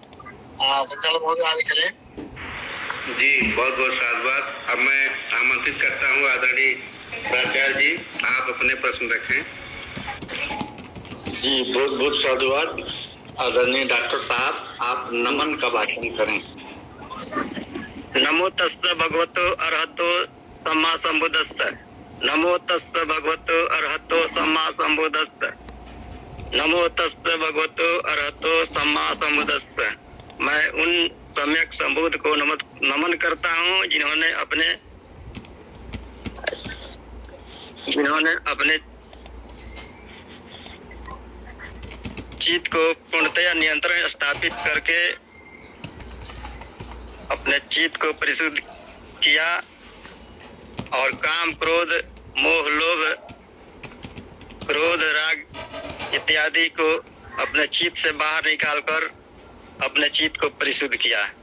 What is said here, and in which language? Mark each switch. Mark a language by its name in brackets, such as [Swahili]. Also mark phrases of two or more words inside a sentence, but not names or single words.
[Hindi] संचालक महोदय आगे चले। जी, बहुत बहुत साधुवाद। अब मैं आमंत्रित करता हूँ आदरणीय प्राचार्य जी, आप अपने प्रश्न रखें। जी, बहुत बहुत साधुवाद। आदरणीय डॉक्टर साहब, आप नमन का भाषण करें। [Pali] नमो तस्स भगवतो अरहतो सम्मा संबुद्धस्स। नमो तस्स भगवतो अरहतो सम्मा संबुद्धस्स। नमो तस्स भगवतो अरहतो सम्मा संबुद्धस्स। [Hindi] मैं उन सम्यक संबुद्ध को नमन करता हूँ जिन्होंने अपने चित्त को पूर्णतया नियंत्रण स्थापित करके अपने चित्त को परिशुद्ध किया और काम, क्रोध, मोह, लोभ, क्रोध, राग इत्यादि को अपने चित्त से बाहर निकालकर अपने चित्त को परिशुद्ध किया।